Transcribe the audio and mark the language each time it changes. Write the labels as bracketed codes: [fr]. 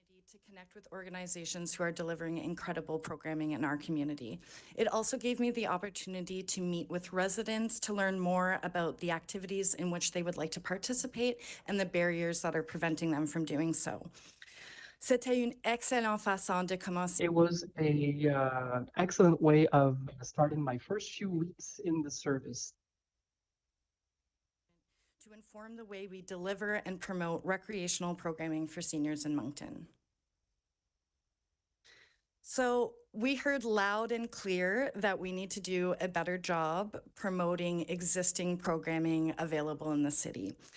[en] To connect with organizations who are delivering incredible programming in our community. It also gave me the opportunity to meet with residents to learn more about the activities in which they would like to participate and the barriers that are preventing them from doing so. [fr] C'était une excellente façon de commencer. [en] It was an excellent way of starting my first few weeks in the service. To inform the way we deliver and promote recreational programming for seniors in Moncton. So we heard loud and clear that we need to do a better job promoting existing programming available in the city.